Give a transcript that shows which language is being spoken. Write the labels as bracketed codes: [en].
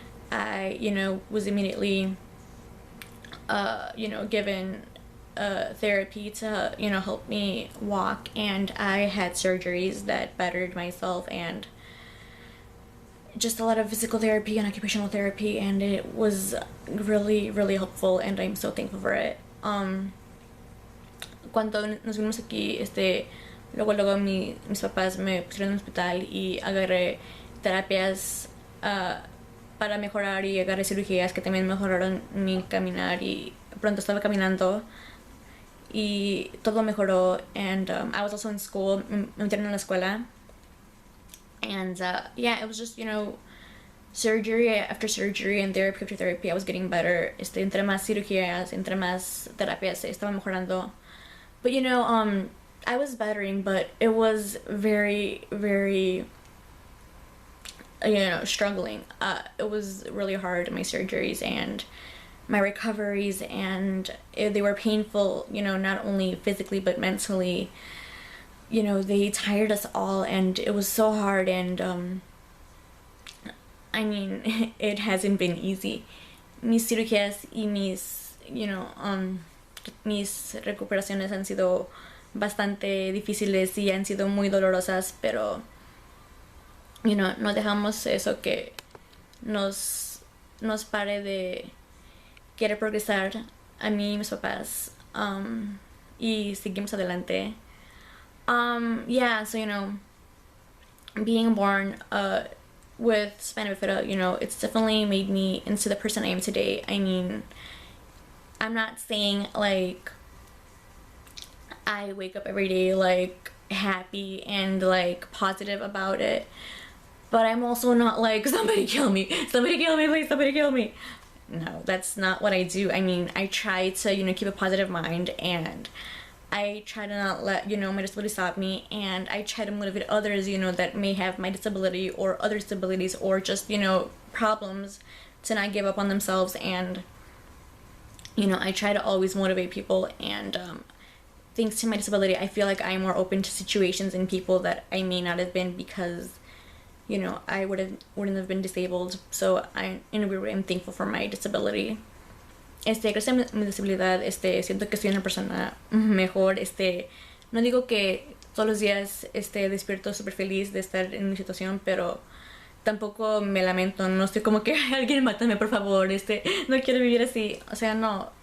[en] I, you know, was immediately you know, given therapy to, you know, help me walk, and I had surgeries that bettered myself, and just a lot of physical therapy and occupational therapy, and it was really, really helpful, and I'm so thankful for it. [es] Cuando nos vinimos aquí, luego mis papás me pusieron en un hospital y agarré terapias para mejorar, y agarré cirugías que también mejoraron mi caminar, y pronto estaba caminando y todo mejoró. [en] And I was also in school, [es] me metieron en la escuela. [en] And yeah, it was just, you know, surgery after surgery and therapy after therapy, I was getting better. [es] Entre más cirugías, entre más terapias, estaba mejorando. [en] But you know, I was bettering, but it was very, very, you know, struggling. It was really hard, my surgeries and my recoveries, and they were painful, you know, not only physically but mentally. You know, they tired us all, and it was so hard, and I mean, it hasn't been easy. [es] Mis cirugías y mis, you know, mis recuperaciones han sido bastante difíciles y han sido muy dolorosas, pero you know, no dejamos eso que nos pare de querer progresar a mí y mis papás, y seguimos adelante. [en] Yeah, so, you know, being born with Spina Bifida, you know, it's definitely made me into the person I am today. I mean, I'm not saying like I wake up every day like happy and like positive about it, but I'm also not like, somebody kill me, please, somebody kill me. No, that's not what I do. I mean, I try to, you know, keep a positive mind, and I try to not let, you know, my disability stop me, and I try to motivate others, you know, that may have my disability or other disabilities or just, you know, problems, to not give up on themselves. And, you know, I try to always motivate people, and thanks to my disability, I feel like I'm more open to situations and people that I may not have been, because, you know, I wouldn't have been disabled. So I, in a weird way, I'm thankful for my disability. [es] Gracias a mi disabilidad, siento que soy una persona mejor. No digo que todos los días despierto súper feliz de estar en mi situación, pero tampoco me lamento. No estoy como que alguien mátame, por favor, no quiero vivir así. O sea, no.